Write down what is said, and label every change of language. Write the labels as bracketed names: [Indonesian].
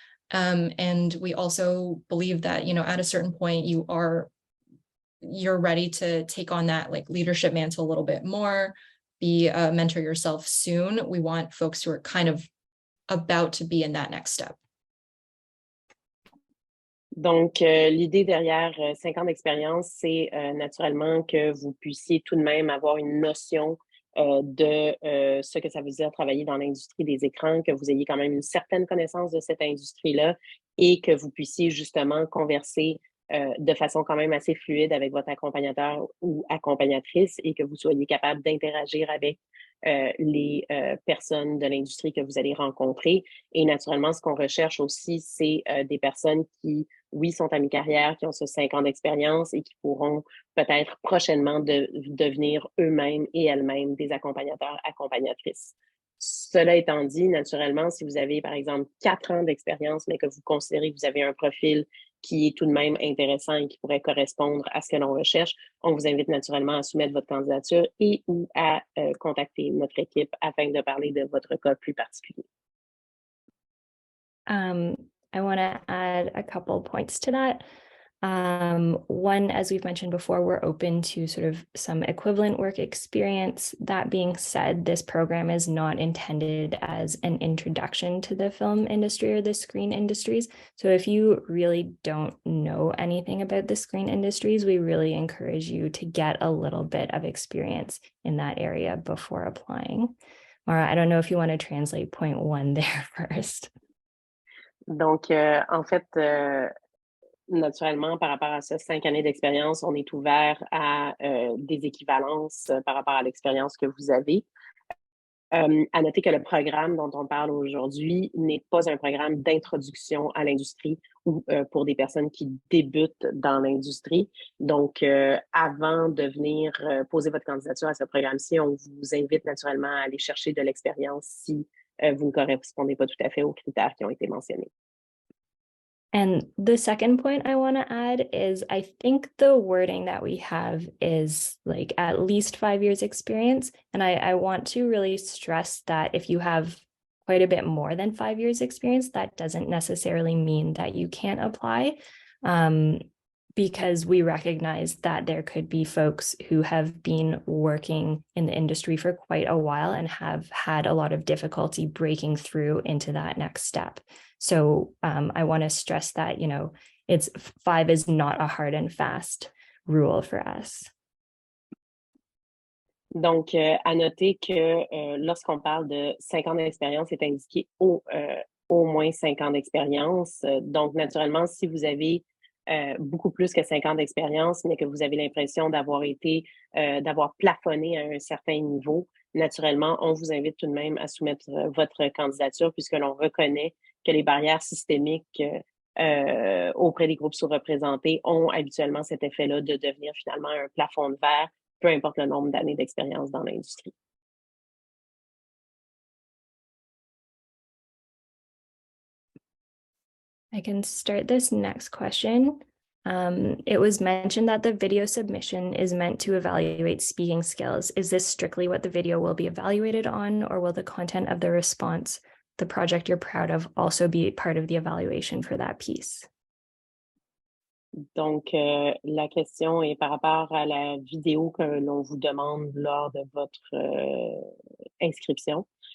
[English] And we also believe that, at a certain point, you're ready to take on that leadership mantle a little bit more, be a mentor yourself soon. We want folks who are kind of about to be in that next step. [French] Donc, l'idée derrière 5 ans d'expérience, c'est naturellement que vous puissiez tout de même avoir une notion de ce que ça veut dire travailler dans l'industrie des écrans, que vous ayez quand même une certaine connaissance de cette industrie-là et que vous puissiez justement converser de façon quand même assez fluide avec votre accompagnateur ou accompagnatrice et que vous soyez capable d'interagir avec les personnes de l'industrie que vous allez rencontrer. Et naturellement, ce qu'on recherche aussi, c'est des personnes qui, oui, sont à mi-carrière, qui ont ce 5 ans d'expérience et qui pourront peut-être prochainement devenir eux-mêmes et elles-mêmes des accompagnateurs, accompagnatrices. Cela étant dit, naturellement, si vous avez, par exemple, 4 ans d'expérience, mais que vous considérez que vous avez un profil qui est tout de même intéressant et qui pourrait correspondre à ce que l'on recherche, on vous invite naturellement à soumettre votre candidature et ou à contacter notre équipe afin de parler de votre cas plus particulier. [English] I want to add a couple points to that. One, as we've mentioned before, we're open to sort of some equivalent work experience. That being said, this program is not intended as an introduction to the film industry or the screen industries. So if you really don't know anything about the screen industries, we really encourage you to get a little bit of experience in that area before applying. Mara, I don't know if you want to translate point one there first. [French] Donc, en fait, naturellement, par rapport à ça, 5 années d'expérience, on est ouvert à des équivalences par rapport à l'expérience que vous avez. À noter que le programme dont on parle aujourd'hui n'est pas un programme d'introduction à l'industrie ou pour des personnes qui débutent dans l'industrie. Donc, avant de venir poser votre candidature à ce programme-ci, on vous invite naturellement à aller chercher de l'expérience si vous ne correspondez pas tout à fait aux critères qui ont été mentionnés. [English] And the second point I want to add is I think the wording that we have is like at least 5 years experience. And I want to really stress that if you have quite a bit more than 5 years experience, that doesn't necessarily mean that you can't apply. Because we recognize that there could be folks who have been working in the industry for quite a while and have had a lot of difficulty breaking through into that next step. So I want to stress that, you know, it's 5 is not a hard and fast rule for us. [French] Donc, à noter que lorsqu'on parle de 5 ans d'expérience, c'est indiqué au moins 5 ans d'expérience. Donc, naturellement, si vous avez beaucoup plus que 5 ans d'expérience, mais que vous avez l'impression d'avoir d'avoir plafonné à un certain niveau, naturellement, on vous invite tout de même à soumettre votre candidature puisque l'on reconnaît que les barrières systémiques auprès des groupes sous-représentés ont habituellement cet effet-là de devenir finalement un plafond de verre, peu importe le nombre d'années d'expérience dans l'industrie. [English] I can start this next question. It was mentioned that the video submission is meant to evaluate speaking skills. Is this strictly what the video will be evaluated on, or will the content of the response, the project you're proud of, also be part of the evaluation for that piece? [French] Donc, la question est par rapport à la vidéo que l'on vous demande lors de votre inscription.